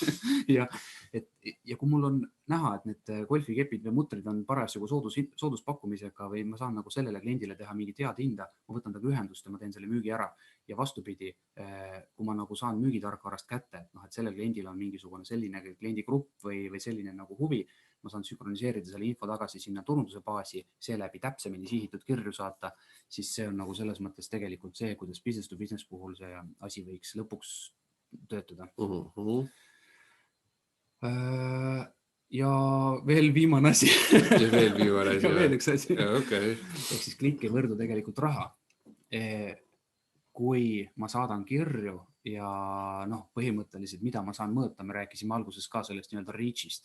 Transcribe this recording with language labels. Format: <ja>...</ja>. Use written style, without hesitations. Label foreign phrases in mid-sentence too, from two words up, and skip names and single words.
<et>ja kui mul on näha, et need golfikepid või mutrid on parasjagu sooduspakkumisega või ma saan nagu sellele kliendile teha mingi teada hinda, ma võtan taga ühendust ja ma teen selle müügi ära. Ja vastupidi, kui ma nagu saan müügitarkvarast kätte, et sellel kliendil on mingisugune selline kliendigrupp või selline nagu huvi, ma saan sünkroniseerida selle info tagasi sinna turunduse baasi, seeläbi täpsemini sihitud kirju saata, siis see on nagu selles mõttes tegelikult see, kuidas</et> <en>business to business</en> <et>puhul see asi võiks lõpuks töötada. Ja veel viimane asi. Ja veel üks asi. Okay. Ehk siis klikk ei võrdu tegelikult raha. Kui ma saadan kirju ja põhimõtteliselt, mida ma saan mõõta, me rääkisime alguses ka sellest nii-öelda reach'ist.</et>